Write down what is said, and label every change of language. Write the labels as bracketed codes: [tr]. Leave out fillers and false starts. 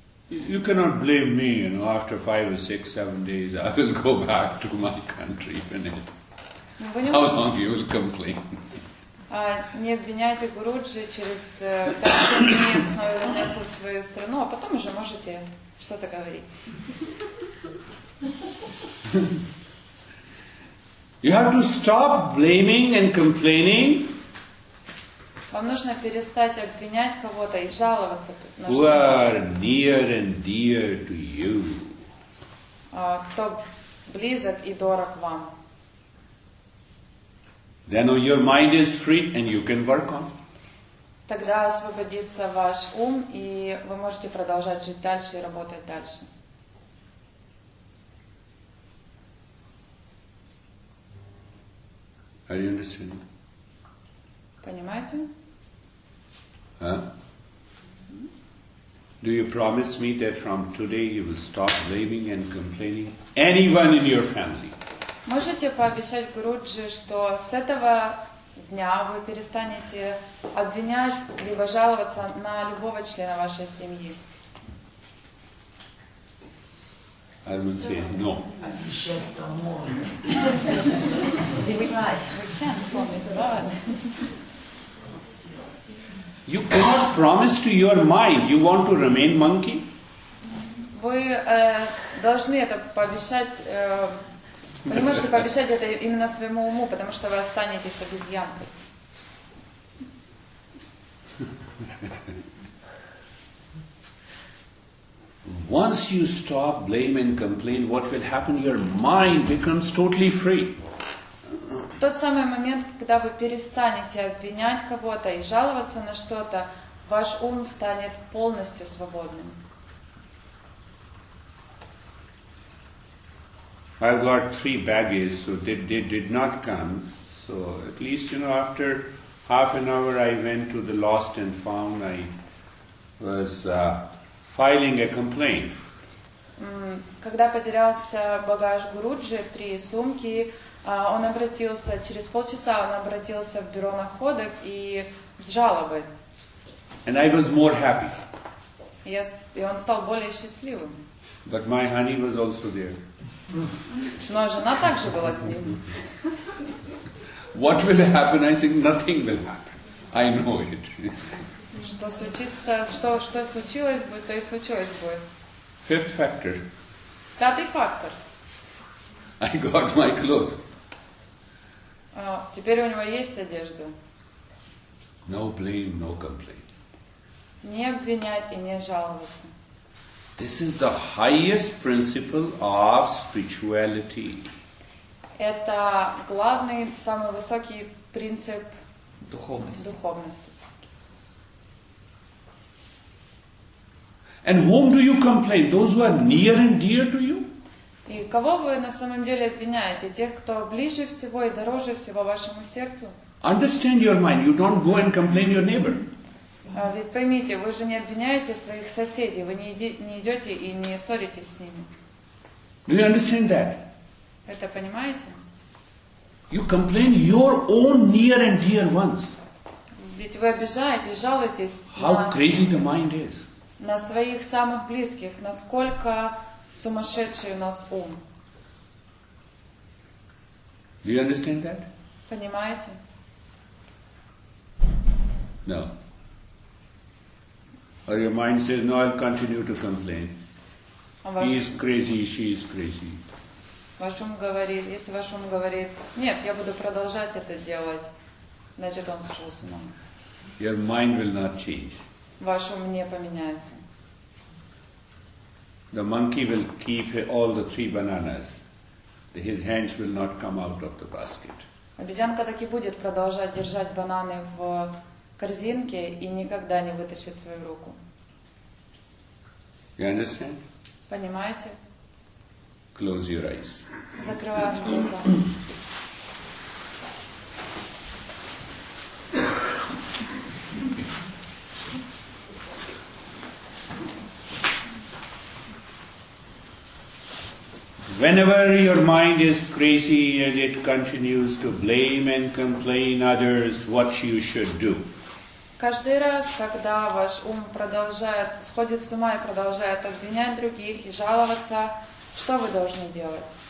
[en] You cannot blame me, you know, after 5 or 6, 7 days I will go back to my country. [ru] Вы не [en] How [ru] можете, [en] long you will complain? [ru] не обвиняйте Гуруджи, через 5-7 дней снова вернется в свою страну, а потом уже можете что-то говорить. [en] You have to stop blaming and complaining. [ru] Вам нужно перестать обвинять кого-то и жаловаться на [en] Who are near and dear to you. [ru] кто близок и дорог вам. [en] Then your mind is free and you can work on. [ru] Тогда освободится ваш ум, и вы можете продолжать жить дальше и работать дальше. [en] Are you understanding? [ru] Понимаете? Huh? [en] Do you promise me that from today you will stop blaming and complaining anyone in your family? [ru] Можете пообещать Гуруджи, что с этого дня вы перестанете обвинять либо жаловаться на любого члена вашей семьи? [en] Arvind says no. We can't promise, but... You cannot promise to your mind you want to remain monkey. [ru] Вы должны это пообещать, вы не можете пообещать это именно своему уму, потому что вы останетесь обезьянкой. [en] once you stop blame and complain, what will happen? Your mind becomes totally free. [ru] В тот самый момент, когда вы перестанете обвинять кого-то и жаловаться на что-то, ваш ум станет полностью свободным. [en] I've got 3 baggages, so they did not come. So at least, after half an hour I went to the lost and found. I was filing a complaint. [ru] Когда потерялся багаж Гуруджи, 3 сумки, он обратился, через полчаса он обратился в бюро находок и с жалобой. [en] And I was more happy. [ru] И он стал более счастливым. [en] But my honey was also there. [ru] Но жена также была с ним. [en] What will happen? I think nothing will happen. I know it. [ru] Что случится, что случилось будет, то и случилось будет. [en] 5th factor. [ru] 5-й фактор. [en] I got my clothes. [ru] Теперь у него есть одежда. [en] No blame, no complaint. [ru] Не обвинять и не жаловаться. [en] This is the highest principle of spirituality. [ru] Это главный, самый высокий принцип духовности. [en] And whom do you complain? Those who are near and dear to you? [ru] И кого вы на самом деле обвиняете? Тех, кто ближе всего и дороже всего вашему сердцу? [en] Understand your mind. You don't go and complain your neighbor. [ru] Ведь поймите, вы же не обвиняете своих соседей, вы не идете и не ссоритесь с ними. [en] Do you understand that? [ru] Это понимаете? [en] You complain your own near and dear ones. [ru] Ведь вы обижаетесь, жалуетесь [en] How crazy the mind is. [ru] На своих самых близких, насколько сумасшедший у нас ум. [en] Do you understand that? [ru] Понимаете? [en] No. Or your mind says, no, I'll continue to complain. He is crazy, she is crazy. [ru] Ваш ум говорит, если ваш ум говорит, нет, я буду продолжать это делать, значит он сошел с ума. [en] Your mind will not change. [ru] Ваш ум не поменяется. [en] The monkey will keep all the 3 bananas. His hands will not come out of the basket. [ru] Обезьянка так и будет продолжать держать бананы в корзинке и никогда не вытащит свою руку. [en] You understand? [ru] Понимаете? [en] Close your eyes. [ru] Закрываем глаза. [en] Whenever your mind is crazy and it continues to blame and complain others, what you should do? [ru] Каждый раз, когда ваш ум сходит с ума и продолжает обвинять других и жаловаться, что вы должны делать?